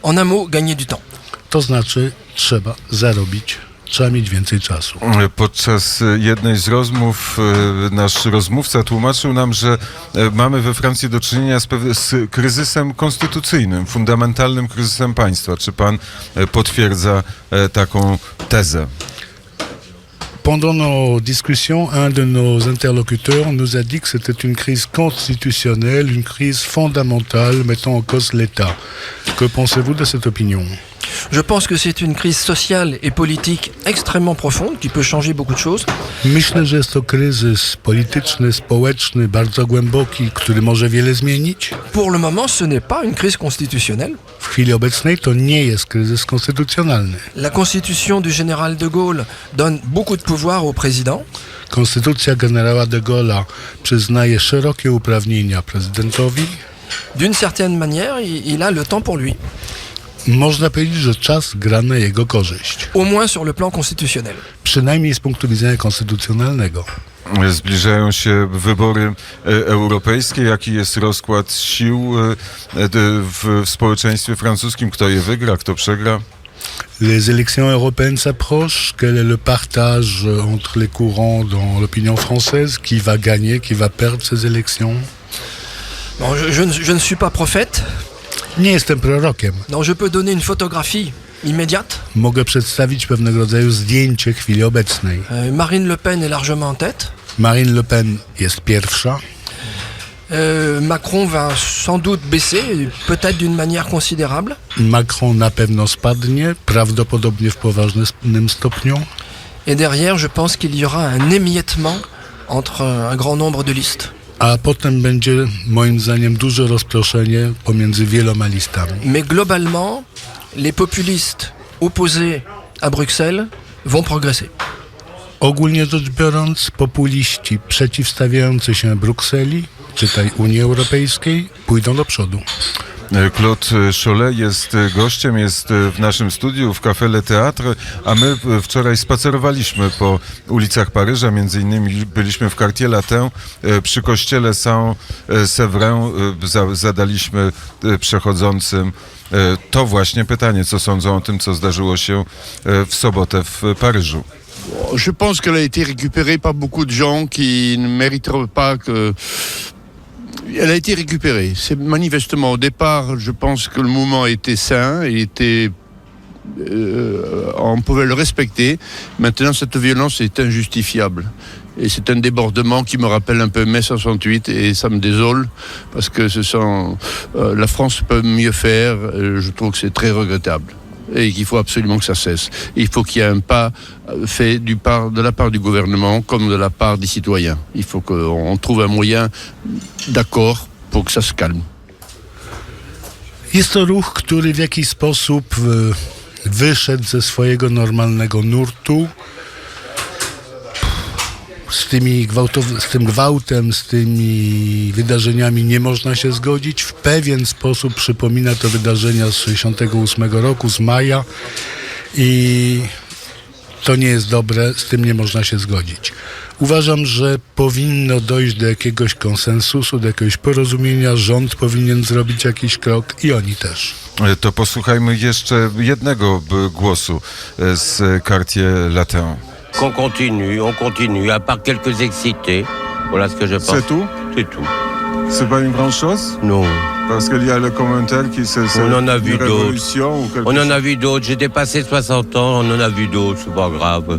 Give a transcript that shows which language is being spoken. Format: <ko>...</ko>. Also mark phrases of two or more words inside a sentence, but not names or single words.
<fr>En un mot, gagner du temps.</fr> <pl>To znaczy, trzeba zarobić, trzeba mieć więcej czasu. Podczas jednej z rozmów nasz rozmówca tłumaczył nam, że mamy we Francji do czynienia z kryzysem konstytucyjnym, fundamentalnym kryzysem państwa. Czy pan potwierdza taką tezę?</pl> <fr>Pendant nos discussions, un de nos interlocuteurs nous a dit que c'était une crise constitutionnelle, une crise fondamentale mettant en cause l'État. Que pensez-vous de cette opinion? Je pense que c'est une crise sociale et politique extrêmement profonde qui peut changer beaucoup de choses.</fr> <pl>Myślę, że jest to kryzys polityczny, społeczny, bardzo głęboki, który może wiele zmienić.</pl> <fr>Pour le moment, ce n'est pas une crise constitutionnelle.</fr> <pl>W chwili obecnej to nie jest kryzys konstytucjonalny.</pl> <fr>La constitution du général de Gaulle donne beaucoup de pouvoir au président.</fr> <pl>Konstytucja generała de Gaulle'a przyznaje szerokie uprawnienia prezydentowi.</pl> <fr>D'une certaine manière, il a le temps pour lui,</fr> <pl>Można powiedzieć, że czas gra na jego korzyść.</pl> <fr>au moins sur le plan constitutionnel.</fr> <pl>Przynajmniej z punktu widzenia konstytucjonalnego. Zbliżają się wybory europejskie. Jaki jest rozkład sił w społeczeństwie francuskim? Kto je wygra, kto przegra?</pl> <fr>Les élections européennes s'approchent. Quel est le partage entre les courants dans l'opinion française? Qui va gagner, qui va perdre ces élections? Bon, je ne suis pas prophète,</fr> <pl>Nie jestem prorokiem.</pl> <fr>donc je peux donner une photographie immédiate.</fr> <pl>Mogę przedstawić pewnego rodzaju zdjęcie chwili obecnej.</pl> <fr>Marine Le Pen est largement en tête.</fr> <pl>Marine Le Pen jest pierwsza.</pl> <fr>Macron va sans doute baisser, peut-être d'une manière considérable.</fr> <pl>Macron na pewno spadnie, prawdopodobnie w poważnym stopniu.</pl> <fr>Et derrière, je pense qu'il y aura un émiettement entre un grand nombre de listes.</fr> <pl>A potem będzie, moim zdaniem, duże rozproszenie pomiędzy wieloma listami.</pl> <fr>Mais globalement, les populistes opposés à Bruxelles vont progresser.</fr> <pl>Ogólnie rzecz biorąc, populiści przeciwstawiający się Brukseli, czytaj Unii Europejskiej, pójdą do przodu. Claude Cholet jest gościem, jest w naszym studiu w Café Le Théâtre, a my wczoraj spacerowaliśmy po ulicach Paryża, między innymi byliśmy w Quartier Latin, przy kościele Saint-Séverin. Zadaliśmy przechodzącym to właśnie pytanie, co sądzą o tym, co zdarzyło się w sobotę w Paryżu.</pl> <fr>Je pense qu'elle a été récupérée par beaucoup de gens qui ne mériteraient pas que... Elle a été récupérée. C'est manifestement, au départ, je pense que le mouvement était sain, on pouvait le respecter. Maintenant, cette violence est injustifiable. Et c'est un débordement qui me rappelle un peu mai 68 et ça me désole parce que la France peut mieux faire. Je trouve que c'est très regrettable. Et qu'il faut absolument que ça cesse. Et il faut qu'il y ait un pas fait de la part du gouvernement comme de la part des citoyens. Il faut qu'on trouve un moyen d'accord pour que ça se calme.</fr> <pl>Jest to ruch, który w jakiś sposób wyszedł ze swojego normalnego nurtu. Z tym gwałtem, z tymi wydarzeniami nie można się zgodzić. W pewien sposób przypomina to wydarzenia z 1968 roku, z maja i to nie jest dobre, z tym nie można się zgodzić. Uważam, że powinno dojść do jakiegoś konsensusu, do jakiegoś porozumienia, rząd powinien zrobić jakiś krok i oni też. To posłuchajmy jeszcze jednego głosu z Quartier Latin.</pl> <fr>On continue, à part quelques excités. Voilà ce que je pense. C'est tout? C'est tout. C'est pas une grande chose? Non. Parce qu'il y a le commentaire qui c'est On en a une vu révolution ou quelque On en chose. a vu d'autres. J'ai dépassé 60 ans, on en a vu d'autres, c'est pas grave.</fr>